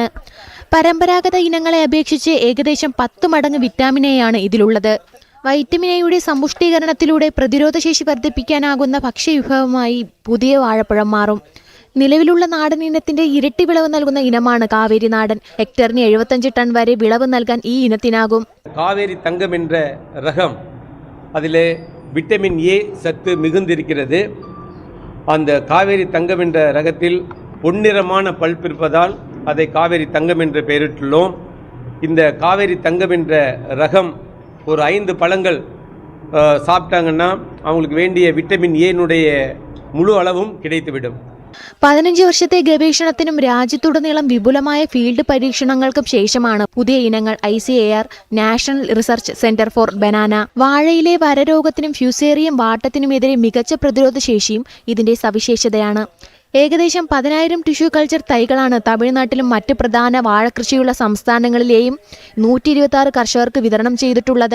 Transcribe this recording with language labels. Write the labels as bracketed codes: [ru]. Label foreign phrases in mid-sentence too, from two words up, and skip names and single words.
[ml] പരമ്പരാഗത ഇനങ്ങളെ അപേക്ഷിച്ച് ഏകദേശം 10 മടങ്ങ് വിറ്റാമിൻ എ ആണ് ഇതിലുള്ളത്. വൈറ്റമിൻ എയുടെ സമ്പുഷ്ടീകരണത്തിലൂടെ പ്രതിരോധശേഷി വർദ്ധിപ്പിക്കാനാകുന്ന ഭക്ഷ്യവിഭവമായി പുതിയ വാഴപ്പഴം മാറും. നിലവിലുള്ള നാടൻ ഇനത്തിന്റെ ഇരട്ടി വിളവ് നൽകുന്ന ഇനമാണ് കാവേരി നാടൻ. ഹെക്ടറിന് 75 ടൺ വരെ വിളവ് നൽകാൻ ഈ ഇനത്തിനാകും. [ta] காவேரி தங்கம் என்ற ரகம் அதில் விட்டமின் ஏ சத்து மிகுந்திருக்கிறது. அந்த காவேரி தங்கம் என்ற ரகத்தில் பொன்னிறமான பல்ப் இருப்பதால் அதை காவேரி தங்கம் என்று பெயரிட்டுள்ளோம். இந்த காவேரி தங்கம் என்ற ரகம் ஒரு 5 பழங்கள் சாப்பிட்டாங்கன்னா அவங்களுக்கு வேண்டிய விட்டமின் ஏனுடைய முழு அளவும் கிடைத்துவிடும். [ml] 15 വർഷത്തെ ഗവേഷണത്തിനും രാജ്യത്തുടനീളം വിപുലമായ ഫീൽഡ് പരീക്ഷണങ്ങൾക്കും ശേഷമാണ് പുതിയ ഇനങ്ങൾ ICAR നാഷണൽ റിസർച്ച് സെന്റർ ഫോർ ബനാന. വാഴയിലെ വരരോഗത്തിനും ഫ്യൂസേറിയം വാട്ടത്തിനുമെതിരെ മികച്ച പ്രതിരോധ ശേഷിയും ഇതിന്റെ സവിശേഷതയാണ്. ഏകദേശം 10,000 [en] tissue culture [ml] തൈകളാണ് തമിഴ്നാട്ടിലും മറ്റ് പ്രധാന വാഴകൃഷിയുള്ള സംസ്ഥാനങ്ങളിലെയും 126 കർഷകർക്ക് വിതരണം ചെയ്തിട്ടുള്ളത്.